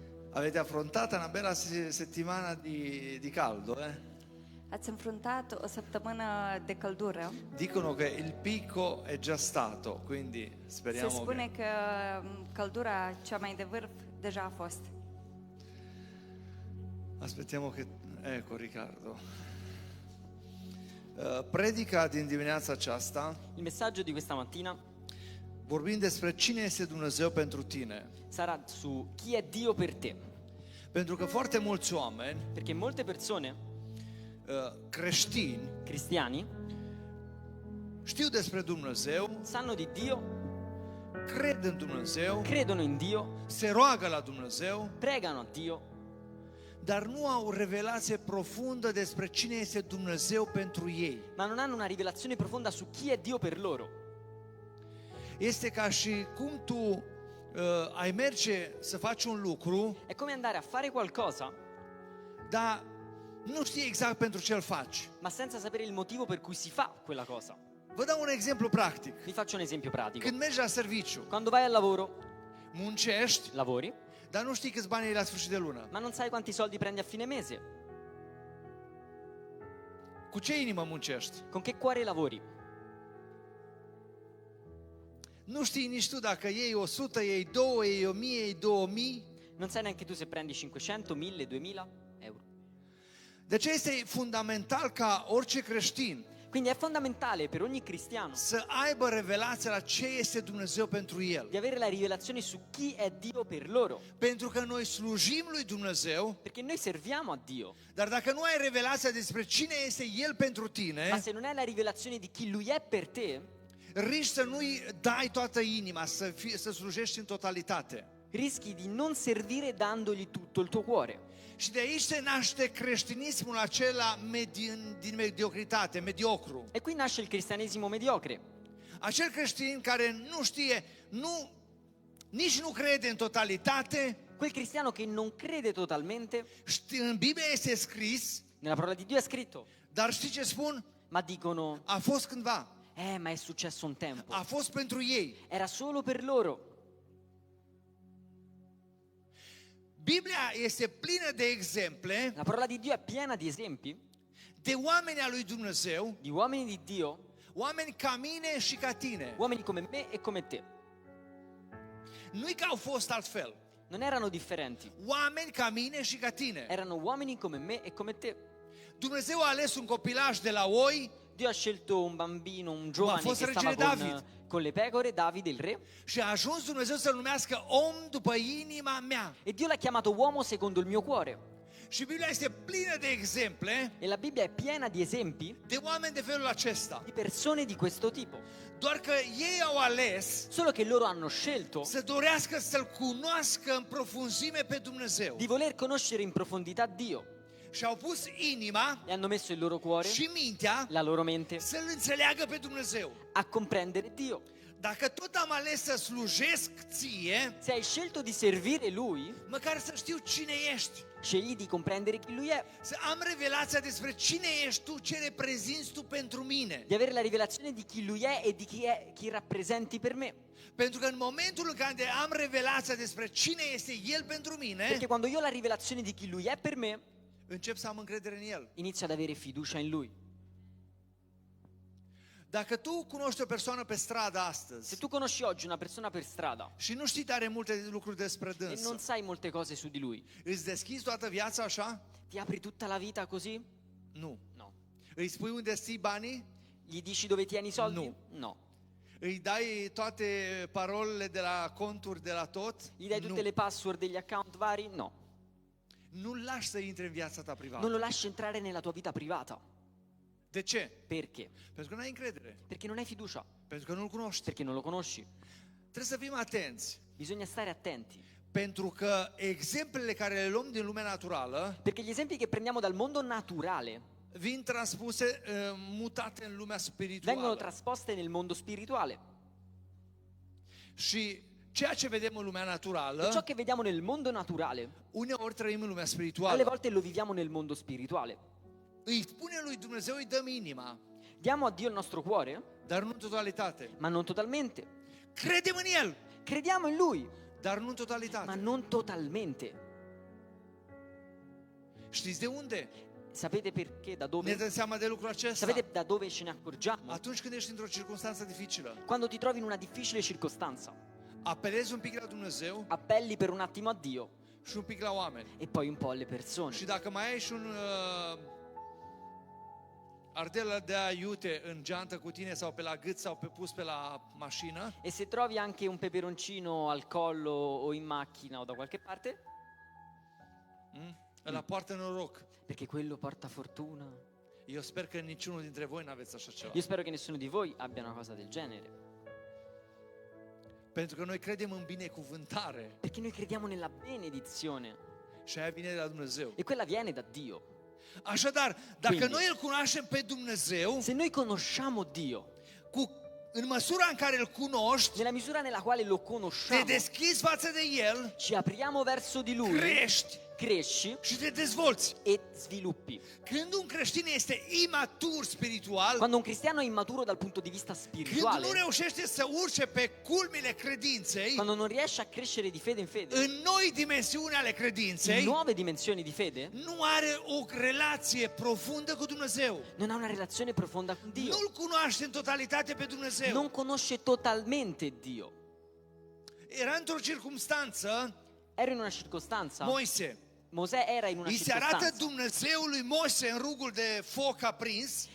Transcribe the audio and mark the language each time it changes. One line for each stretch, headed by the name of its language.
Italian: Avete affrontato una bella settimana di caldo, eh?
Romanian: Ați înfruntat o săptămână de căldură.
Italian: Dicono che il picco è già stato, quindi
Romanian: Se
Italian: speriamo
Romanian: spune
Italian: che...
Romanian: că căldura cea mai de vârf deja a fost.
Italian: Aspettiamo che... Ecco Riccardo.
Romanian: Predica din dimineața aceasta,
Italian: Il messaggio di questa mattina
Romanian: vorbind despre cine este Dumnezeu pentru tine.
Italian: sarà su chi è Dio per te,
Romanian: Pentru că foarte mulți oameni
Italian: perché molte persone,
Romanian: creștini
Italian: cristiani,
Romanian: știu despre Dumnezeu,
Italian: sanno di Dio,
Romanian: cred în Dumnezeu,
Italian: credono in Dio,
Romanian: se roagă la Dumnezeu,
Italian: pregano a Dio,
Romanian: dar nu au revelație profundă despre cine este Dumnezeu pentru ei.
Italian: ma non hanno una rivelazione profonda su chi è Dio per loro.
Romanian: Este ca și cum tu ai merge să faci un lucru,
Italian: È come andare a fare qualcosa,
Romanian: dar nu știi exact pentru ce îl faci.
Italian: ma senza sapere il motivo per cui si fa quella cosa.
Romanian: Vă dau un exemplu practic.
Italian: Vi faccio un esempio pratico.
Romanian: Când mergi la serviciu,
Italian: Quando vai al lavoro,
Romanian: muncești,
Italian: lavori,
Romanian: dar nu știi câți bani ai la sfârșit de lună.
Italian: ma non sai quanti soldi prendi a fine mese.
Romanian: Cu ce inimă muncești?
Italian: Con che cuore lavori?
Romanian: Nu știi nici tu dacă iei 100, iei 2, iei 1000, iei 2000.
Italian: Non sai neanche tu se prendi 500, 1000, 2000 euro.
Romanian: De ce este fundamental ca orice creștin
Italian: Quindi è fondamentale per ogni cristiano
Romanian: să aibă revelația la ce este Dumnezeu pentru el.
Italian: di avere la rivelazione su chi è Dio per loro,
Romanian: Pentru că noi slujim lui Dumnezeu,
Italian: perché noi serviamo a Dio,
Romanian: dar dacă nu ai revelația despre cine este El pentru
Italian: ma
Romanian: tine,
Italian: se non hai la rivelazione di chi Lui è per te,
Romanian: riști să nu-i dai toată inima, să slujești în totalitate.
Italian: rischi di non servire dandogli tutto il tuo cuore.
Romanian: Și de aici se naște creștinismul acela din mediocritate, mediocru.
Italian: E qui nasce il cristianesimo mediocre,
Romanian: Acel creștin care nu știe, nici nu crede în totalitate.
Italian: quel cristiano che non crede totalmente.
Romanian: În Biblie este scris,
Italian: Nella parola di Dio è scritto,
Romanian: dar știi ce spun?
Italian: ma dicono,
Romanian: A fost cândva,
Italian: ma è successo un tempo,
Romanian: a fost pentru ei.
Italian: era solo per loro.
Romanian: Biblia este plină de exemple
Italian: La parola di Dio è piena di esempi
Romanian: de oameni al lui Dumnezeu,
Italian: di uomini di Dio,
Romanian: oameni ca mine și ca tine.
Italian: uomini come me e come te.
Romanian: Nu-i că au fost altfel.
Italian: Non erano differenti,
Romanian: Oameni ca mine și ca tine.
Italian: erano uomini come me e come te.
Romanian: Dumnezeu a ales un copilaj de la oi
Italian: Dio ha scelto un bambino, un giovane
Romanian: fosse
Italian: che stava
Romanian: regele David.
Italian: con le pecore, Davide il re,
Romanian: și a ajuns Dumnezeu să-l numească om după inima mea.
Italian: e Dio l'ha chiamato uomo secondo il mio cuore.
Romanian: Și Biblia este plină de exemple
Italian: E la Bibbia è piena di esempi
Romanian: de oameni de felul acesta.
Italian: di persone di questo tipo.
Romanian: Doar că ei au ales
Italian: Solo che loro hanno scelto
Romanian: să dorească să-L cunoască în profunzime pe Dumnezeu.
Italian: di voler conoscere in profondità Dio
Romanian: Și au pus inima
Italian: e hanno messo il loro cuore,
Romanian: și mintea
Italian: la loro mente,
Romanian: să-L înțeleagă pe Dumnezeu.
Italian: a comprendere Dio.
Romanian: Dacă tot am ales să slujesc ție,
Italian: Se hai scelto di servire Lui,
Romanian: măcar să știu cine ești.
Italian: scegli di comprendere chi Lui è,
Romanian: Să am revelația despre cine ești tu, ce reprezinți tu pentru mine.
Italian: di avere la rivelazione di chi Lui è e di chi rappresenti per me.
Romanian: Pentru că în momentul în care am revelația despre cine este El pentru mine,
Italian: Perché quando io ho la rivelazione di chi Lui è per me,
Romanian: încep să am încredere în El.
Italian: inizio ad avere fiducia in Lui.
Romanian: Dacă tu cunoști o persoană pe stradă
Italian: Se
Romanian: astăzi
Italian: tu conosci oggi una persona per strada
Romanian: și nu știi tare multe lucruri despre
Italian: e
Romanian: dânsă,
Italian: non sai molte cose su di lui,
Romanian: îți deschizi toată viața așa?
Italian: ti apri tutta la vita così?
Romanian: Nu.
Italian: No.
Romanian: Îi spui unde ții banii?
Italian: Gli dici dove tieni i soldi? No. No.
Romanian: Îi dai toate parolele de la conturi, de la tot?
Italian: Gli dai tutte le password degli account vari? No.
Romanian: Nu-l lași să intre în viața ta
Italian: Non
Romanian: privată.
Italian: lo lasci entrare nella tua vita privata.
Romanian: De ce?
Italian: Perché?
Romanian: Pentru că nu ai încredere.
Italian: Perché non hai fiducia,
Romanian: Pentru că nu-l cunoști.
Italian: perché non lo conosci.
Romanian: Trebuie să fim atenți.
Italian: Bisogna stare attenti,
Romanian: Pentru că exemplele care le luăm din lumea naturală
Italian: perché gli esempi che prendiamo dal mondo naturale
Romanian: vin transpuse, mutate în lumea
Italian: vengono
Romanian: spirituală.
Italian: trasposte nel mondo spirituale.
Romanian: Și ceea ce vedem în lumea
Italian: E ciò
Romanian: naturală,
Italian: che vediamo nel mondo naturale,
Romanian: uneori trăim în lumea
Italian: alle
Romanian: spirituală.
Italian: volte lo viviamo nel mondo spirituale.
Romanian: Îi spune lui Dumnezeu, îi dăm inima,
Italian: Diamo a Dio il nostro cuore,
Romanian: dar nu în totalitate.
Italian: ma non totalmente.
Romanian: Credem în El,
Italian: Crediamo in Lui,
Romanian: dar nu în
Italian: ma
Romanian: totalitate.
Italian: non totalmente.
Romanian: Știți de unde
Italian: Sapete perché? Da
Romanian: ne
Italian: dove?
Romanian: dăm seama de lucrul acesta?
Italian: Sapete da dove ce ne accorgiamo?
Romanian: Atunci când ești într-o circunstanță dificilă,
Italian: Quando ti trovi in una difficile circostanza,
Romanian: apelezi un pic la Dumnezeu
Italian: appelli per un attimo a Dio
Romanian: și un pic la oameni.
Italian: e poi un po' alle persone.
Romanian: Și dacă mai ai și un ardel de iute în geantă cu tine sau pe la gât sau pe pus pe la mașină,
Italian: E se trovi anche un peperoncino al collo o in macchina o da qualche parte,
Romanian: ăla poartă noroc.
Italian: perché quello porta fortuna.
Romanian: Eu sper că niciunul dintre voi n-aveți așa ceva.
Italian: Io spero che nessuno di voi abbia una cosa del genere,
Romanian: Pentru că noi credem în binecuvântare
Italian: perché noi crediamo nella benedizione
Romanian: și aia vine de la Dumnezeu.
Italian: e quella viene da Dio.
Romanian: Așadar, dacă
Italian: Quindi.
Romanian: noi îl cunoaștem pe Dumnezeu,
Italian: Se noi conosciamo Dio,
Romanian: în măsura în care îl cunoști,
Italian: nella misura nella quale lo
Romanian: te
Italian: conosciamo,
Romanian: deschizi față de El,
Italian: ci apriamo verso di Lui,
Romanian: crești
Italian: cresci
Romanian: și te dezvolți.
Italian: e sviluppi.
Romanian: Când un creștin este imatur spiritual,
Italian: Quando un cristiano è immaturo dal punto di vista
Romanian: când
Italian: spirituale,
Romanian: nu reușește să urce pe culmile credinței,
Italian: quando non riesce a crescere di fede in fede,
Romanian: în noi dimensiuni ale
Italian: in
Romanian: credinței,
Italian: nuove dimensioni di fede,
Romanian: nu are o relație profundă cu Dumnezeu.
Italian: non ha una relazione profonda con Dio,
Romanian: Nu-L cunoaște în totalitate pe Dumnezeu.
Italian: non conosce totalmente Dio.
Romanian: Era într-o circunstanță,
Italian: Era in una circostanza,
Romanian: Moise,
Italian: Mosè era in una
Romanian: îi se arată
Italian: circostanza
Romanian: Dumnezeului Moise în rugul de foc aprins